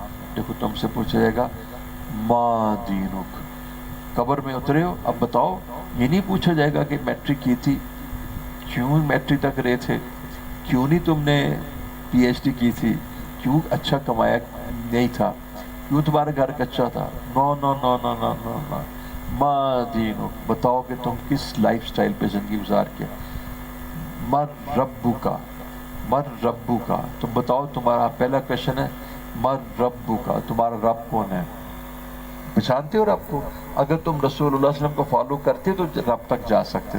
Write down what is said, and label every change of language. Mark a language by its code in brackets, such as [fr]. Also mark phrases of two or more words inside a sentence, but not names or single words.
[ur] دیکھو تم سے پوچھا جائے گا [ar] ما دینک، [ur] قبر میں اترے ہو اب بتاؤ، یہ نہیں پوچھا جائے گا کہ میٹرک کی تھی، کیوں میٹرک تک رہے تھے، کیوں نہیں تم نے پی ایچ ڈی کی تھی، کیوں اچھا کمایا نہیں تھا، کیوں تمہارا گھر کچا تھا. [en] no no no no no no no, [ar] ما دینک، [ur] بتاؤ کہ تم کس [en] life style [ur] پہ زندگی گزار کے. [ar] من ربو کا، من ربو کا، [ur] تم بتاؤ، تمہارا پہلا کویشچن ہے [ar] من ربو کا، [ur] تمہارا رب کون ہے، پہچانتے ہو رب کو؟ اگر تم رسول اللہ صلی اللہ علیہ وسلم کو فالو کرتے تو رب تک جا سکتے.